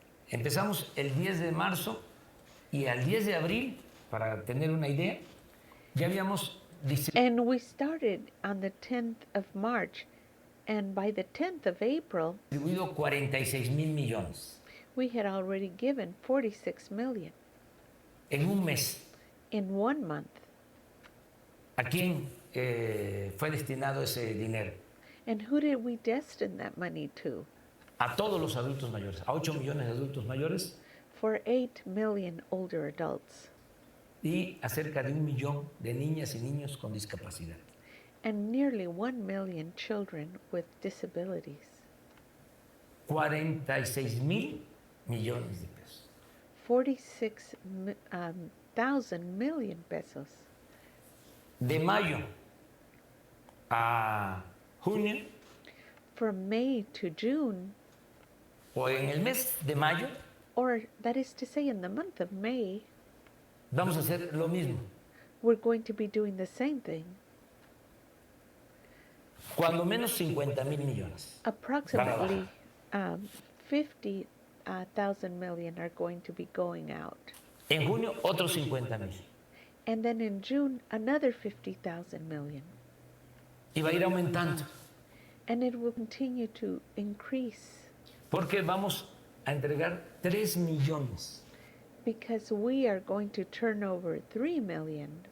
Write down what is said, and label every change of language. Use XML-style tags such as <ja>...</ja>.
<es>Empezamos el 10 de marzo y al 10 de abril, para tener una idea, ya habíamos</es> <en>And we started on the 10th of March, and by the 10th of April,</en> <es>distribuido 46,000 millones</es> <en>we had already given 46 million</en> <es>en un mes.</es> <en>in 1 month.</en> <es>¿A quién fue destinado ese dinero?</es> <en>And who did we destine that money to?</en> <es>A todos los adultos mayores, a 8 millones de adultos mayores</es> <en>For 8 million older adults</en> <es>y a cerca de 1 millón de niñas y niños con discapacidad.</es> <en>and nearly 1 million children with disabilities.</en> <es>46,000 millones de pesos.</es> <en>46,000 million pesos.</en> <es>De mayo a junio,</es> <en>From May to June,</en> <es>o en el mes de mayo,</es> <en>or that is to say in the month of May,</en> <es>vamos a hacer lo mismo.</es> <en>we're going to be doing the same thing.</en> <es>Cuando menos 50,000 millones.</es> <en>Approximately 50,000 million are going to be going out.</en> <es>En junio, otros 50,000.</es> <en>And then in June, another 50,000 million.</en> <es>Y va a ir aumentando.</es> <en>And it will continue to increase</en> <es>Porque vamos a entregar 3 millones</es> <en>because we are going to turn over 3 million</en>